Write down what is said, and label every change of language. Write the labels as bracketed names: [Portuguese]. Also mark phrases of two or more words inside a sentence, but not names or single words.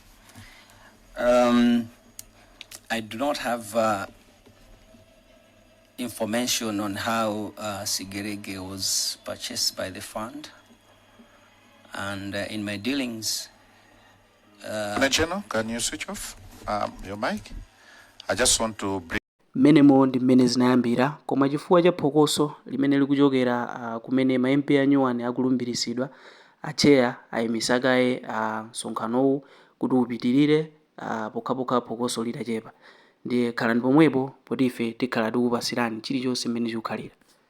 [English] I do not have information on how Sigerege was purchased by the fund. And in my dealings... General, can you switch off your mic? I just want to bring... [Nyanja] Menemo ndi mmene zinayambira, koma chifukwa cha phokoso limene likuchokera kumene ma MP anyuwani akulumbirisidwa, acheya ayimisakaye msonkhanowu kuti upitirire pokhapokha phokoso litachepa. Ndiye khalani pomwepo poti ife tikhala tikupasirani chilichonse mmene chikukhalira.